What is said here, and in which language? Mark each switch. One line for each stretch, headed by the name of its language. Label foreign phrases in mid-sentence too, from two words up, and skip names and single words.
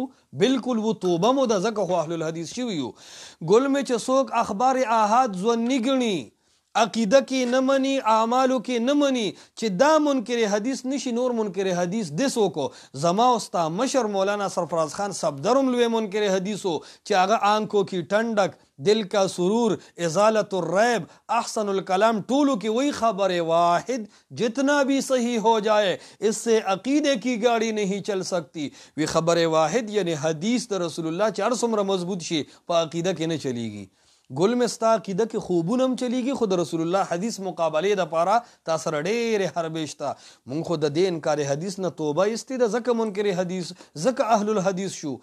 Pashto: بالکل و توبه مو د ځکه خو اهل الحدیث شوي یو. ګل مې چې څوک اخبار احاد ځوني ګڼي، عقیده کې نه مني، اعمالو کې نه مني، چې دا منکر حدیث نشي نور منکر حدیث دسو کو. زما استا مشر مولانا سرفراز خان صفدرم لوی منکر حدیثو چې هغه آنکھوں کی ٹھنڈک، دل کا سرور، ازالت الریب، احسن الکلام ټولو کی
Urdu: وہی خبر واحد جتنا بھی صحیح ہو جائے اس سے عقیدے کی گاڑی نہیں چل سکتی.
Pashto: وی خبر واحد یعنی حدیث د رسول الله چې هر څومره مضبوط شي په عقیده کې نه چلیږي. ګل مې ستا عقیده کې خوبونه هم چلیږي، خو د رسول الله حدیث مقابلې دپاره تا سره ډېرې حربې شته. مونږ خو د دې انکار حدیث نه توبه ایستې ده، ځکه منکر حدیث، ځکه اهل الحدیث شو.